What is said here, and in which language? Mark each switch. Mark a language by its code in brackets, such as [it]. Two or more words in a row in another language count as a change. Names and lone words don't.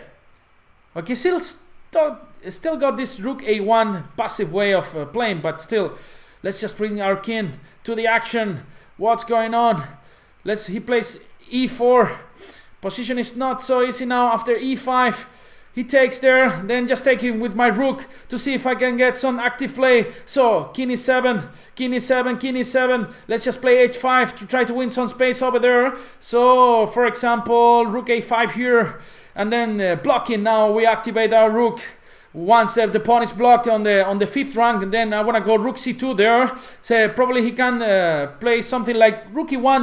[en] Okay, still got this rook a1 passive way of playing, but still, let's just bring our king to the action. What's going on? He plays e4. Position is not so easy now after e5. He takes there, then just take him with my rook to see if I can get some active play. So, king e7, king e7, king e7. Let's just play h5 to try to win some space over there. So, for example, rook a5 here, and then blocking. Now we activate our rook. Once the pawn is blocked on the fifth rank, and then I want to go rook c2 there. So probably he can play something like rook e1.